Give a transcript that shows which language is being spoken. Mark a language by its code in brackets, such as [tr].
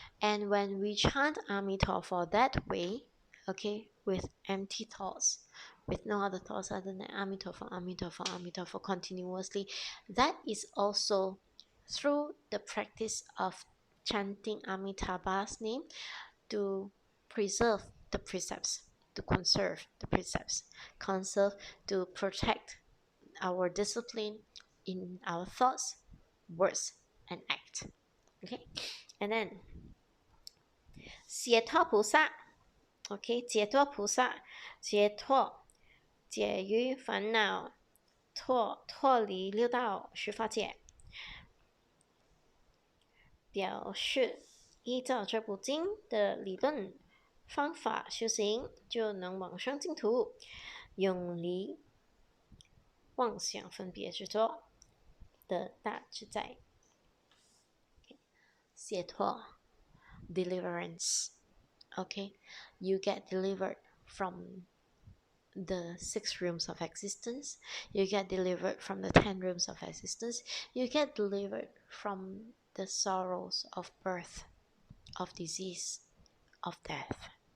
[en] And when we chant Amitabha that way, okay, with empty thoughts, with no other thoughts other than Amitabha, Amitabha, Amitabha continuously, that is also through the practice of chanting Amitabha's name to preserve the precepts, to conserve the precepts, to protect our discipline in our thoughts, words, and act. [zh] Okay, and then 解脱菩萨 ，OK， 解脱菩萨，解脱，解于烦恼，脱离六道十法界，表示依照这部经的理论方法修行，就能往生净土，永离妄想分别执着的大自在。 [en] 解脱 deliverance. Okay, you get delivered from the 6 rooms of existence. You get delivered from the 10 rooms of existence. You get delivered from the sorrows of birth, of disease, of death.